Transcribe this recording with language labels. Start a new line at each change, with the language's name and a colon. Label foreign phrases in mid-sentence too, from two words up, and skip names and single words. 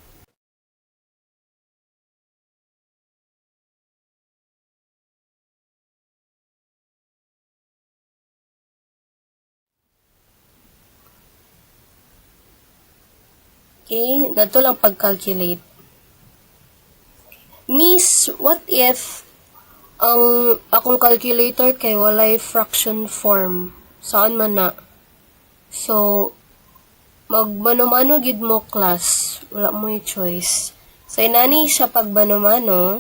Cebuano: Okay, nato lang pag-calculate. Miss,
English: what if
Cebuano: ang akong calculator kay walay
English: fraction form?
Cebuano: Saan man na? So, magmano-mano gid mo class. Wala mo yung choice. So, inani siya pag mano-mano.